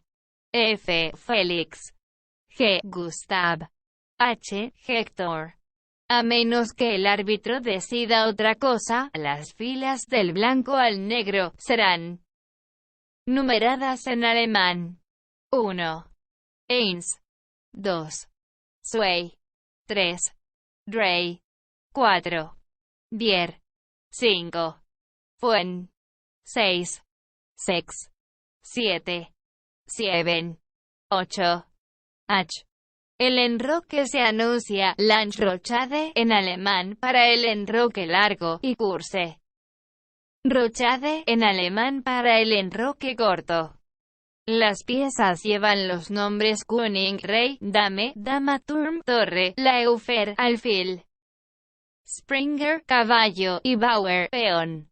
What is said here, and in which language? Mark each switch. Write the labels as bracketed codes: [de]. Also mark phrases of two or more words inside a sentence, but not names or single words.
[es] F. Félix. G. Gustav. H. Héctor. A menos que el árbitro decida otra cosa, las filas del blanco al negro serán numeradas en alemán. 1. [de] Eins. 2. Zwei. 3. Drei. 4. Vier. 5. Fuen. 6. Sechs. 7. Sieben. 8. Ach. [es] El enroque se anuncia Landrochade en alemán para el enroque largo y [de] Kurse Rochade [es] en alemán para el enroque corto. Las piezas llevan los nombres König, Rey, Dame, Dama, Turm, Torre, Laufer, Alfil, Springer, caballo, y Bauer, peón.